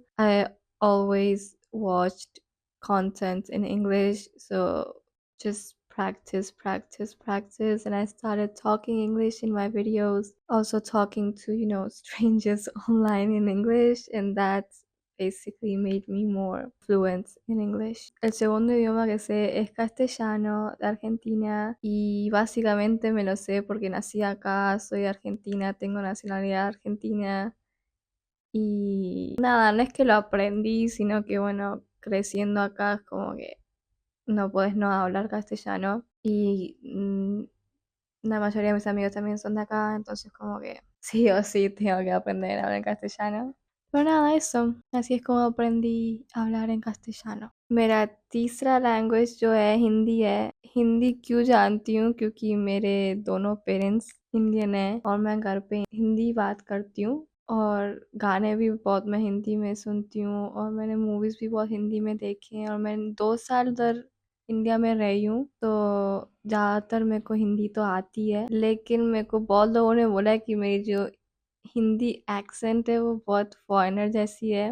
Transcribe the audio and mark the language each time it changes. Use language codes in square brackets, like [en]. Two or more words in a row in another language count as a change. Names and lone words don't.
[en] I always watched content in English, so just practice, practice, practice. And I started talking English in my videos, also talking to, strangers online in English, and that basically made me more fluent in English. [es] El segundo idioma que sé es castellano de Argentina y básicamente me lo sé porque nací acá, soy argentina, tengo nacionalidad argentina y nada, no es que lo aprendí, sino que bueno, creciendo acá es como que no puedes no hablar castellano y la mayoría de mis amigos también son de acá, entonces como que sí o sí tengo que aprender a hablar castellano. Pero nada, eso. Así es como aprendí a hablar en castellano. [hi] मेरा तीसरा लैंग्वेज जो है हिंदी है। हिंदी क्यों जानती हूँ क्योंकि मेरे दोनों [en] parents Indian [hi] हैं और मैं घर पे हिंदी बात करती हूँ और गाने भी बहुत मैं हिंदी में सुनती हूँ और मैंने मूवीज़ भी बहुत हिंदी में देखे हैं और मैंने 2 साल उधर इंडिया में रही हूँ तो ज़्यादातर मेरे को हिंदी तो आती है लेकिन मेरे को बहुत लोगों ने बोला है कि मेरी जो हिंदी एक्सेंट है वो बहुत फॉरेनर जैसी है।